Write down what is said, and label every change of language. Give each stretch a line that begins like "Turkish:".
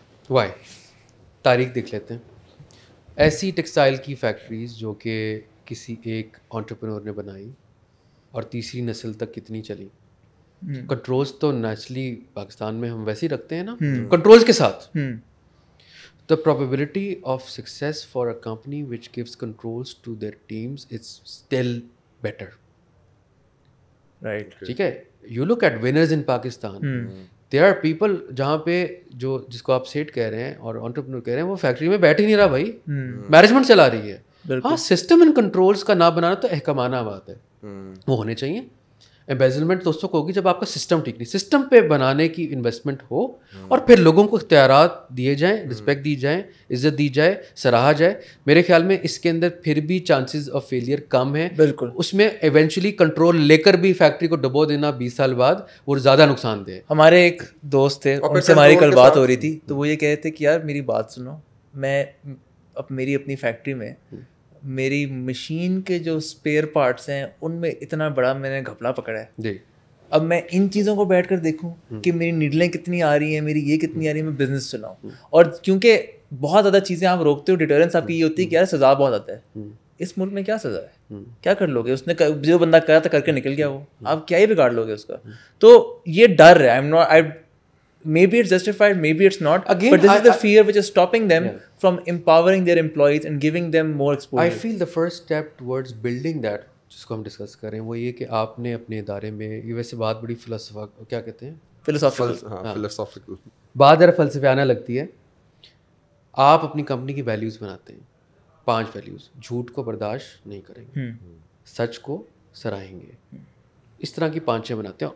Urdu: Y? تاریخ دیکھ لیتے ہیں. ایسی ٹیکسٹائل کی فیکٹریز جو کہ کسی ایک انٹرپرینور نے بنائی اور تیسری نسل تک کتنی چلی, کنٹرولز تو نیچرلی پاکستان میں ہم ویسے ہی رکھتے ہیں نا کنٹرولز کے ساتھ.
English: The probability of success for a company which gives controls to their teams is still better. Right.
Urdu: ٹھیک ہے.
English: You look at winners in Pakistan. There are people
Urdu: جہاں پہ جس کو آپ سیٹ کہہ رہے ہیں اور انٹرپرینور کہہ رہے ہیں وہ فیکٹری میں بیٹھ ہی نہیں رہا بھائی, مینجمنٹ چلا رہی ہے. ہاں سسٹم اینڈ کنٹرولس کا نہ بنانا تو احکامانہ بات ہے, وہ ہونے چاہیے. ایمبیزلمنٹ تو اس وقت ہوگی جب آپ کا سسٹم ٹھیک نہیں. سسٹم پہ بنانے کی انویسٹمنٹ ہو اور پھر لوگوں کو اختیارات دیے جائیں, رسپیکٹ دی جائیں, عزت دی جائے, سراہا جائے. میرے خیال میں اس کے اندر پھر بھی چانسز آف فیلئر کم ہیں. بالکل. اس میں ایونچولی کنٹرول لے کر بھی فیکٹری کو ڈبو دینا 20 سال بعد وہ زیادہ نقصان دہ ہے. ہمارے ایک دوست تھے, ان سے ہماری کل بات ہو رہی تھی, تو وہ یہ کہہ رہے تھے کہ یار میری بات سنو, میں میری اپنی فیکٹری میں میری مشین کے جو اسپیئر پارٹس ہیں ان میں اتنا بڑا میں نے گھپلا پکڑا ہے. جی. اب میں ان چیزوں کو بیٹھ کر دیکھوں کہ میری نیڈلیں کتنی آ رہی ہیں, میری یہ کتنی آ رہی ہے, میں بزنس چلاؤں. اور کیونکہ بہت زیادہ چیزیں آپ روکتے ہو, ڈیٹرنس آپ کی یہ ہوتی ہے کہ یار سزا بہت آتا ہے. اس ملک میں کیا سزا ہے, کیا کر لو گے؟ اس نے جو بندہ کرا تھا کر کے نکل گیا, وہ آپ کیا ہی بگاڑ لو گے اس کا. تو یہ ڈر ہے.
English: Maybe it's justified, maybe it's not. Again, but this is the fear which is stopping them from empowering their employees and giving them more exposure. I feel the first step towards building that,
Urdu: جس کو ہم discuss کر رہے ہیں, وہ یہ کہ آپ نے اپنے ادارے میں, یہ ویسے بات بڑی کیا کہتے ہیں, فلسافیکل بات ذرا فلسفیانہ لگتی ہے. آپ اپنی کمپنی کی ویلیوز بناتے ہیں, 5 ویلیوز. جھوٹ کو برداشت نہیں کریں گے, سچ کو سراہیں گے, اس طرح کی 5 بناتے ہیں.